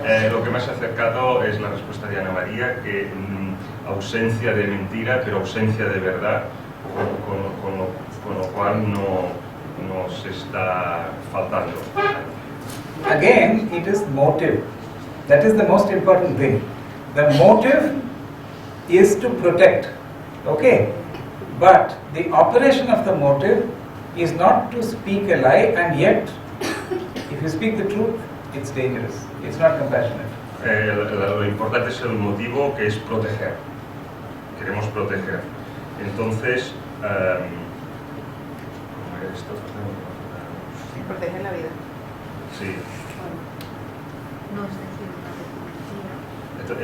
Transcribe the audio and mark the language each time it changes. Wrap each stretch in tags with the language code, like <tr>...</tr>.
<es>Lo que más ha acercado es la respuesta de Ana María, que ausencia de mentira, pero ausencia de verdad, con lo cual no nos está faltando.</es> <en>Again, it is motive. That is the most important thing. The motive is to protect. Okay? But the operation of the motive is not to speak a lie, and yet, if you speak the truth, it's dangerous. It's not compassionate.</en> <es>Lo importante es el motivo, que es proteger. Queremos proteger. Entonces, ¿cómo era esto? Proteger la vida. Sí. No es decir una mentira.</es>